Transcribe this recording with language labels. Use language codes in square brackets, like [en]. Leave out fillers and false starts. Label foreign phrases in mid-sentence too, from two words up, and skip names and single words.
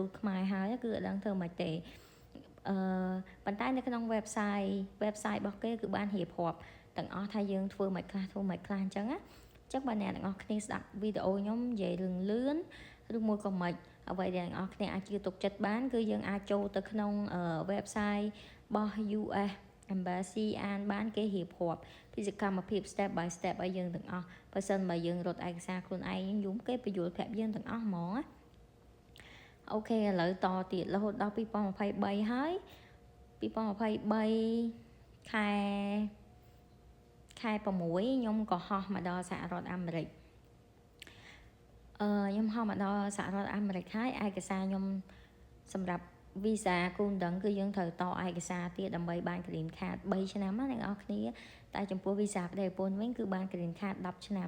[km] តខ្មែរហើយគឺអត់ដឹងធ្វើម៉េចទេប៉ុន្តែនៅក្នុង website របស់គេគឺបានរៀបរាប់ទាំងអស់ថាយើងធ្វើម៉េចខ្លះ អញ្ចឹងណាអញ្ចឹងបើអ្នកទាំងអស់គ្នាស្ដាប់វីដេអូខ្ញុំនិយាយរឿងលឿនឬមួយក៏មិនអ្វីដែលអ្នកទាំងអស់គ្នាអាចជឿទុកចិត្តបានគឺយើងអាចចូលទៅក្នុង website របស់ US Embassy អានបានគេរៀបរាប់ពីសកម្មភាព [en] step by step [km] ឲ្យយើងទាំងអស់បើសិនបើយើងរត់ឯកសារខ្លួនឯងយំគេបញ្យល់ប្រាប់យើងទាំងអស់ហ្មងណាអូខេឥឡូវតទៀតរហូតដល់2023ហើយ 2023ខែ6ខ្ញុំក៏ហោះមកដល់សហរដ្ឋអាមេរិកខ្ញុំហោះមកដល់សហរដ្ឋអាមេរិកហើយឯកសារខ្ញុំសម្រាប់ visa គូដឹងគឺយើងត្រូវតឯកសារទៀតដើម្បីបាន [en] green card [km] 3ឆ្នាំណាអ្នកនរគ្នាតែចំពោះ visa ផ្ទៃប្រពន្ធវិញគឺបាន [en] green card [km] 10ឆ្នាំ